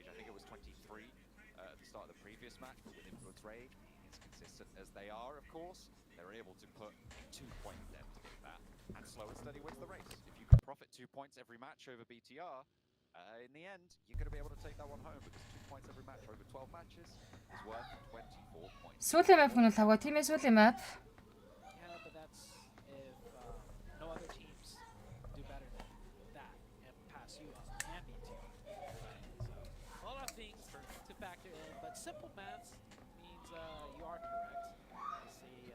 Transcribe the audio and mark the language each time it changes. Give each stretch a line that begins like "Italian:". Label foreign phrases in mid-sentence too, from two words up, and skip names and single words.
English: I think it was 23 at the start of the previous match, but with Influence Rage, as consistent as they are, of course, they're able to put a 2-point dent in that, and slow and steady wins the race. If you can profit 2 points every match over BTR, in the end, you're going to be able to take that one home, because 2 points every match over 12 matches is worth 24 points.
Mongolian: Сүүлийн map гэнэ лаваа тийм ээ сүүлийн map.
English: Yeah, but that's if no other teams do better than that and pass you up and beat you. So a lot of things to factor in, but simple maths means you are correct. You see,